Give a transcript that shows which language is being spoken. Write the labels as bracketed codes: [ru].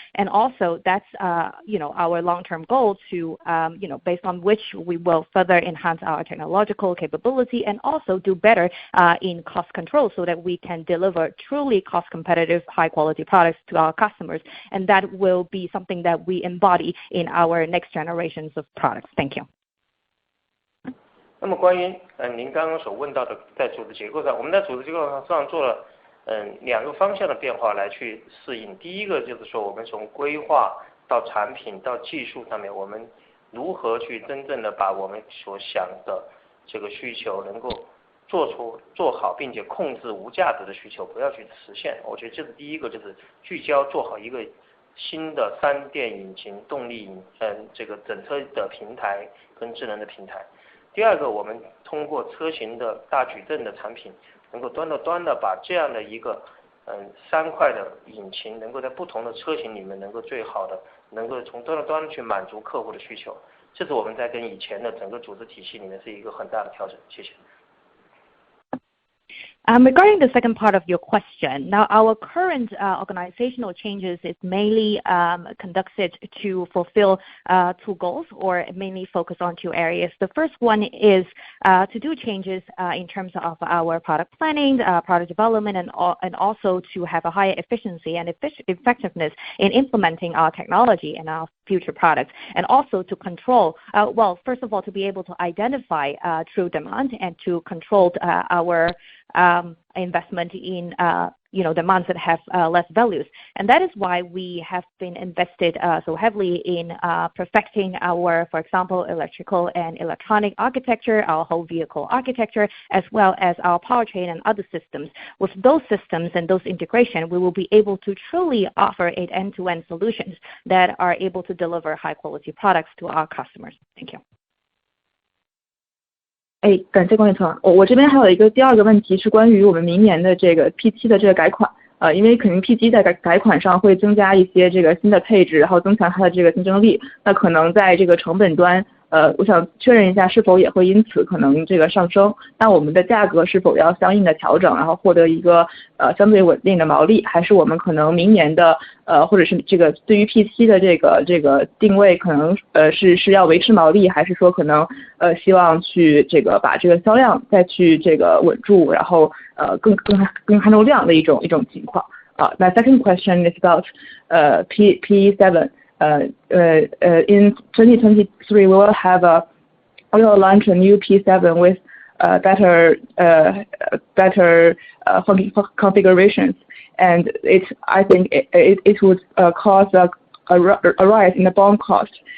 [en] And also that's our long-term goal to based on which we will further enhance our technological capability and also do better in cost control so that we can deliver truly cost competitive high quality products to our customers, and that will be something that we embody in our next generations of products. Thank you. [zh] 那么关于您刚刚所问到的在组织结构上，我们在组织结构上做了2个方向的变化来去适应。第一个就是说，我们从规划到产品到技术上面，我们如何去真正的把我们所想的这个需求能够做好，并且控制无价值的需求，不要去实现。我觉得这是第一个，就是聚焦做好一个新的3电引擎动力这个整车的平台跟智能的平台。第二个，我们通过车型的大矩阵的产品，能够端到端的把这样的一个3块的引擎，能够在不同的车型里面能够最好的能够从端到端去满足客户的需求，这是我们在跟以前的整个组织体系里面是一个很大的调整。谢谢。 [en] Regarding the second part of your question, now our current organizational changes is mainly conducted to fulfill 2 goals or mainly focus on 2 areas. The first one is to do changes in terms of our product planning, product development, and also to have a higher efficiency and effectiveness in implementing our technology and our future products, and also to control, first of all, to be able to identify true demand and to control our investment in the months that have less values. And that is why we have been invested so heavily in perfecting our, for example, electrical and electronic architecture, our whole vehicle architecture, as well as our powertrain and other systems. With those systems and those integration, we will be able to truly offer an end-to-end solutions that are able to deliver high-quality products to our customers. Thank you. [zh] 感谢管理层。我这边还有一个第二个问题是关于我们明年的这个 P7 的这个改款。因为肯定 P7 在改款上会增加一些这个新的配置，然后增强它的这个竞争力。那可能在这个成本端，我想确认一下是否也会因此可能这个上升。那我们的价格是否要相应的调整，然后获得一个相对稳定的毛利，还是我们可能明年的或者是这个对于 P7 的这个定位可能是要维持毛利，还是说可能希望去这个把这个销量再去这个稳住，然后更看重量的一种情况。 [en] My second question is about P7. In 2023, we will launch a new P7 with better configurations, and I think it would cause a rise in the BOM cost.